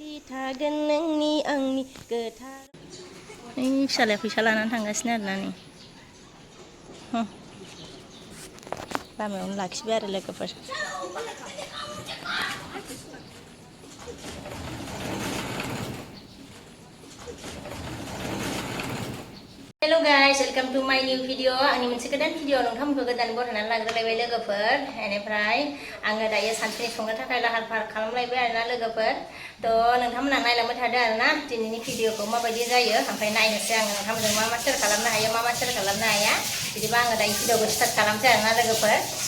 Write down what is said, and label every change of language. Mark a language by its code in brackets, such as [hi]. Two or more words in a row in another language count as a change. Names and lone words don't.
[brx] थागोन नोंनि आंनि गोथार फिसालाया फैसा लानानै थांगासिनो आरोना नै लामायावनो लाखिबाय आरो लोगोफोर [en] Hello guys, welcome to my new video. [brx] आंनि मोनसे गोदान भिडिअ नोंथांमोनखौ गोदान बरायनानै लाग्रोलायबाय लोगोफोर बेनिफ्राय आङो दायो सानसेनि संनो थाखाय लाहार फाहार खालामलायबाय आरोना लोगोफोर थ' नोंथांमोना नायलांबाय थादो आरोना दिनैनि भिडिअखौ माबायदि जायो ओमफ्राय नायनोसै आङो नोंथांमोनजों मा मा शेयार खालामनो हायो मा मा शेयार खालामनो हाया बिदिबा आङो दायो भिडिअखौ स्टार्ट खालामसै आरोना लोगोफोर